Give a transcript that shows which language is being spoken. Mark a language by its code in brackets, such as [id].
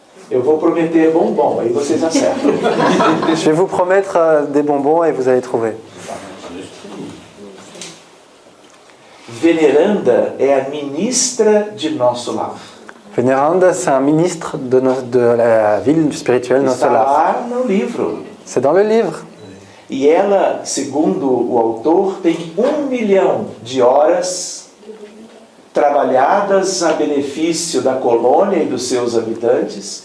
[pt] Eu vou prometer bombom, aí vocês acertam. [fr] Je vais vous promettre des bonbons et vous allez trouver. [pt] Veneranda é a ministra de nosso lar. [fr] Vénéranda, c'est un ministre de la ville spirituelle [pt] Está [fr] Nossolar. [pt] lá no livro. [fr] C'est dans le livre. [pt] E ela, segundo o autor, tem 1 milhão de horas trabalhadas a benefício da colônia e dos seus habitantes,